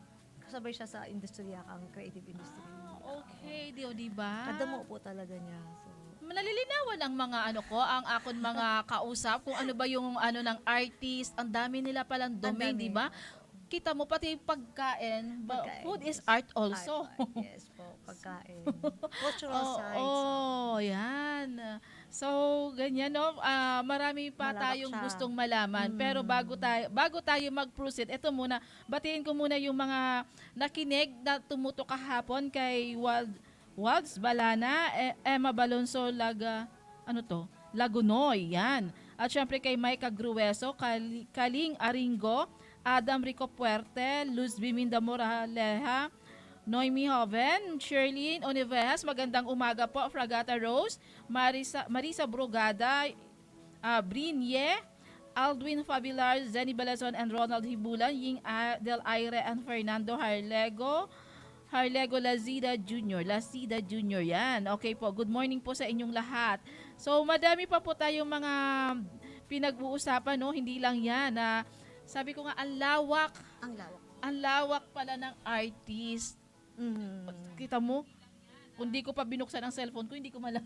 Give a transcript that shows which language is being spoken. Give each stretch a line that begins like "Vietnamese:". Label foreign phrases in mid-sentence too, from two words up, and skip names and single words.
Filipino: Kasabay siya sa industriya kang
English: creative industry.
Filipino: Okay, di ba? Kadamo po talaga niya. So, Nalilinawan ang mga ang akon mga kausap kung ano ba yung ng artist. Ang dami nila palang domain, dami. di ba? Kita mo pati pagkain,
English: food is art also.
Filipino: Art. Yes po, pagkain. Cultural sites. Yan. So, ganyan, no? Marami pa Malawak tayong siya. gustong malaman. Pero bago tayo mag-proceed, ito muna, batiin ko muna yung mga nakinig na tumutok kahapon kay Walds Balana, Emma Balonso Lagunoy, yan. At syempre kay Micah Grueso, Kaling Aringo, Adam Rico Puerte, Luz Biminda Moraleja, Noemi Hoven, Sherlyn Oniveas, magandang umaga po, Fragata Rose, Marisa Brugada, Brinye, Aldwin Fabilar, Zenny Balazon, and Ronald Hibulan, Ying Del Aire, and Fernando Harlego Lazida Jr. Yan. Okay po,
English: good morning
Filipino: po sa inyong lahat. So, madami pa po tayong mga pinag-uusapan, no? Hindi lang yan. Sabi ko nga, Ang lawak. ang lawak pala ng artist. Kita mo? Kung di ko pa binuksan ang cellphone ko, hindi ko malaman.